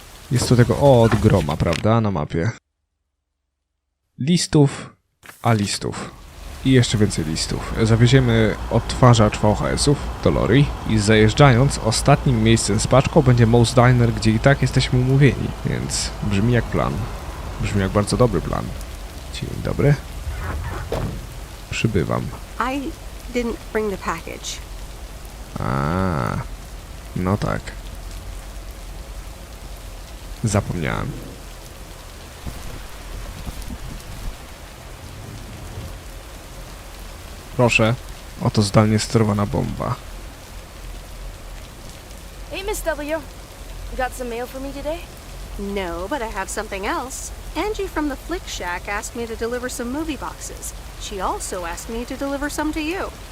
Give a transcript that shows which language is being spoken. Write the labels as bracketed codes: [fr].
[pl] Jest tu tego od groma, prawda? Na mapie. Listów, a listów. I jeszcze więcej listów. Zawieziemy odtwarzacz VHS-ów do lorry i zajeżdżając ostatnim miejscem z paczką będzie Mouse Diner, gdzie i tak jesteśmy umówieni. Więc brzmi jak plan. Brzmi jak bardzo dobry plan. Dzień dobry. Przybywam. [en] I didn't bring the package. [pl] A, no tak. Zapomniałem. Proszę, oto zdalnie sterowana bomba. [en] Hey, Miss W. You got some mail for me today? No, but I have something else. Angie from the Flick Shack asked me to deliver some movie boxes. She also asked me to deliver some to you.